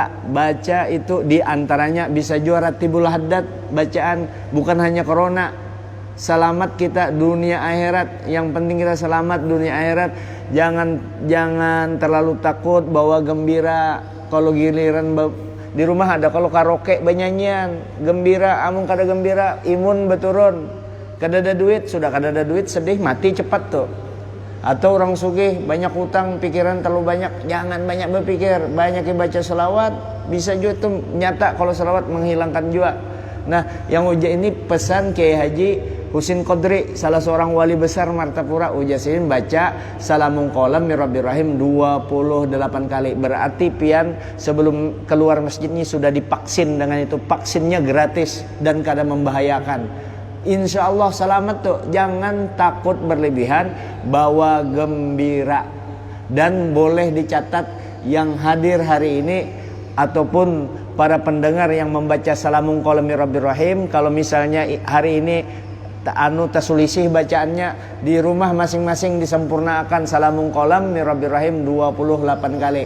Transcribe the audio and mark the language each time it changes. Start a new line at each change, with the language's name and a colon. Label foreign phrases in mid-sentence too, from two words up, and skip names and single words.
Indonesian: Baca itu diantaranya bisa juara Ratibul Haddad. Bacaan bukan hanya corona, selamat kita dunia akhirat. Yang penting kita selamat dunia akhirat. Jangan terlalu takut, bawa gembira.
Banjar: Kalau giliran di rumah ada kalau karaoke banyanyian gembira, amun kada gembira imun beturun. Kada ada duit, sudah kada ada duit sedih mati cepat tuh.
Indonesian: Atau orang sugih banyak hutang, pikiran terlalu banyak, jangan banyak berpikir, banyak baca selawat.
Banjar: Bisa juga tuh nyata kalau selawat menghilangkan jua. Nah, yang uja ini pesan Kiai Haji Husin Qadri, salah seorang wali besar Martapura, ujasin baca
Arabic: سلام قولا من رب رحيم
Banjar: 28 kali. Berarti pian sebelum keluar masjidnya sudah divaksin dengan itu. Vaksinnya gratis dan kada membahayakan. Insya Allah selamat tuh.
Indonesian: Jangan takut berlebihan, bawa gembira. Dan boleh dicatat yang hadir hari ini ataupun para pendengar yang membaca
Arabic: سلام قولا من رب رحيم,
Banjar: kalau misalnya hari ini tasulisih bacaannya di rumah masing-masing disempurnakan
Arabic: سلام قولا من رب رحيم
Banjar: 28 kali.